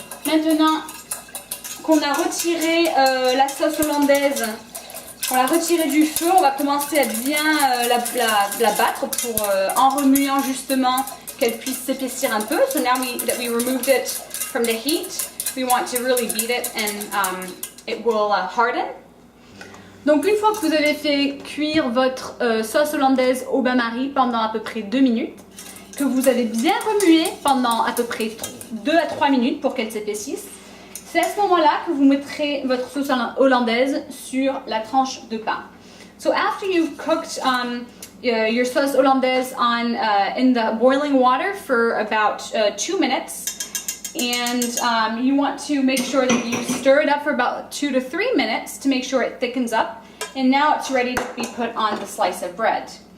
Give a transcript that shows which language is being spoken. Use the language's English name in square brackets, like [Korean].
[French] Maintenant qu'on a retiré la sauce hollandaise, on l'a retirée du feu, on va commencer à bien la battre pour en remuant justement qu'elle puisse s'épaissir un peu. [English] So now that we removed it from the heat, we want to really beat it and it will harden. [French] Donc une fois que vous avez fait cuire votre sauce hollandaise au bain-marie pendant à peu près 2 minutes, que vous avez bien remué pendant à peu près 2 à 3 minutes pour qu'elle s'épaississe, c'est à ce moment-là que vous mettrez votre sauce hollandaise sur la tranche de pain. [English] So after you've cooked your sauce hollandaise in the boiling water for about 2 minutes, and you want to make sure that you stir it up for about 2 to 3 minutes to make sure it thickens up, and now it's ready to be put on the slice of bread.